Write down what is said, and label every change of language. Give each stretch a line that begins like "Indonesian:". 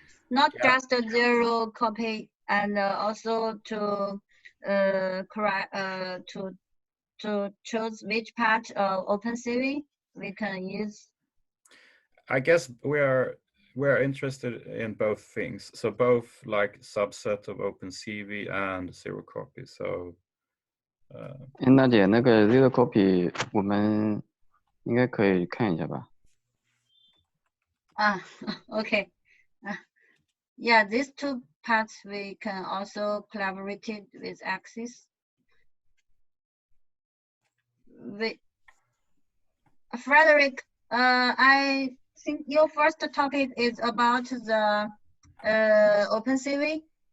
English: Not just a zero copy, and also to correct to choose which part of OpenCV we can use. I guess we're interested in both things. So both like subset of OpenCV and zero copy. So
Chinese: 娜姐，那个 zero copy 我们应该可以看一下吧？
English: Okay. Yeah, these two parts we can also collaborate with Axis. Frederick, I think your first topic is about the OpenCV.